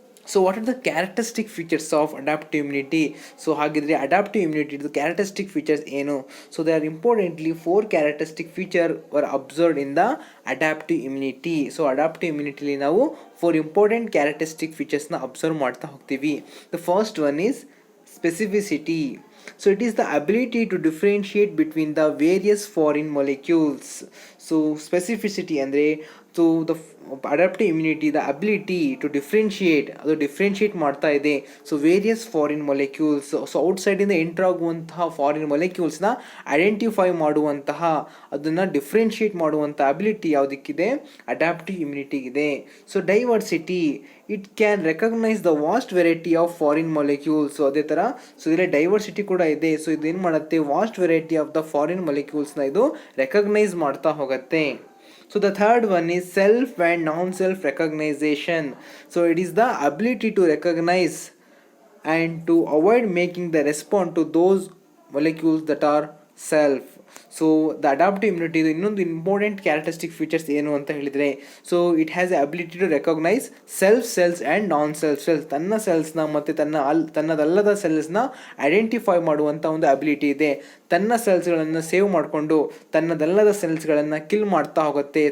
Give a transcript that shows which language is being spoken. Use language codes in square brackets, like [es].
[en] So what are the characteristic features of adaptive immunity? [kn] So ಹಾಗಿದ್ರೆ adaptive ಇಮ್ಯುನಿಟಿದು characteristic features ಏನು? [en] So they are importantly 4 characteristic feature were observed in the adaptive immunity. [kn] So adaptive ಇಮ್ಯುನಿಟಿಲಿ ನಾವು 4 important characteristic ಫೀಚರ್ಸ್ನ observe ಮಾಡ್ತಾ ಹೋಗ್ತೀವಿ. [en] The first one is specificity. So it is the ability to differentiate between the various foreign molecules. So specificity andre, so the adaptive immunity, the ability to differentiate, [kn] ಅದು differentiate ಮಾಡ್ತಾ ಇದೆ. So various foreign molecules, so ಔಟ್ಸೈಡಿಂದ enter ಆಗುವಂತಹ foreign ಮೊಲೆಕ್ಯೂಲ್ಸ್ನ identify ಮಾಡುವಂತಹ, ಅದನ್ನು differentiate ಮಾಡುವಂಥ ability ಯಾವುದಕ್ಕಿದೆ, adaptive ಇಮ್ಯುನಿಟಿಗಿದೆ. [en] So diversity, it can recognise the vast variety of foreign molecules. [kn] So ಅದೇ ಥರ so ಇದರಲ್ಲಿ ಡೈವರ್ಸಿಟಿ ಕೂಡ ಇದೆ. ಸೊ ಇದು ಏನು ಮಾಡುತ್ತೆ, vast variety of the foreign ಮೊಲೆಕ್ಯೂಲ್ಸ್ನ ಇದು ರೆಕಗ್ನೈಸ್ ಮಾಡ್ತಾ ಹೋಗುತ್ತೆ. [en] So the third one is self and non-self recognition. So it is the ability to recognize and to avoid making the response to those molecules that are self. So the adaptive immunity ಇನ್ನೊಂದು important characteristic features [kn] ಏನು ಅಂತ ಹೇಳಿದರೆ, [en] So it has a ability to recognise self cells and non self cells. [kn] ತನ್ನ ಸೆಲ್ಸ್ನ ಮತ್ತು ತನ್ನದಲ್ಲದ ಸೆಲ್ಸ್ನ identify ಮಾಡುವಂಥ ಒಂದು ability ಇದೆ. ತನ್ನ ಸೆಲ್ಸ್ಗಳನ್ನು ಸೇವ್ ಮಾಡಿಕೊಂಡು ತನ್ನದಲ್ಲದ ಸೆಲ್ಸ್ಗಳನ್ನು ಕಿಲ್ ಮಾಡ್ತಾ ಹೋಗುತ್ತೆ.